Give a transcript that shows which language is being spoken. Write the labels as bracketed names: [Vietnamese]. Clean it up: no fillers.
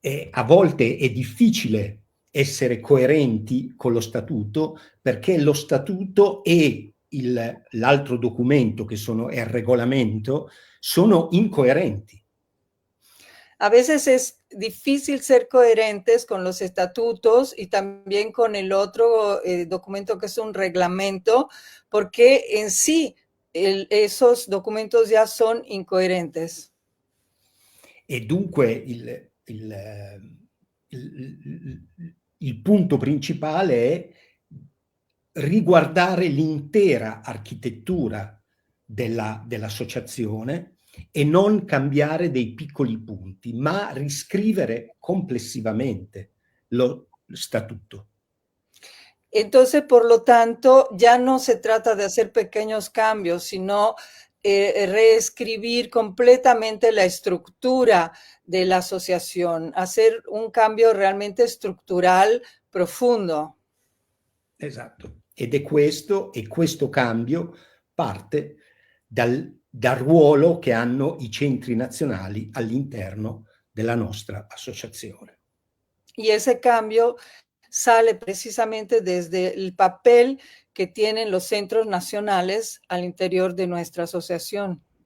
[Italian] A volte è difficile essere coerenti con lo statuto perché lo statuto e l'altro documento che è il regolamento sono incoerenti. [Spanish] A veces es difícil ser coherentes con los estatutos y también con el otro documento que es un reglamento, porque en sí esos documentos ya son incoherentes. [Italian] E dunque il punto principale è riguardare l'intera architettura dell'associazione e non cambiare dei piccoli punti, ma riscrivere complessivamente lo statuto. [Spanish] Entonces, por lo tanto, ya no se trata de hacer pequeños cambios, sino reescribir completamente la estructura de la asociación, hacer un cambio realmente estructural profundo. [Italian] Esatto. Ed è questo cambio parte dal ruolo che hanno i centri nazionali all'interno della nostra associazione. [Spanish] Y ese cambio sale precisamente desde el papel que tienen los centros nacionales al interior de nuestra asociación.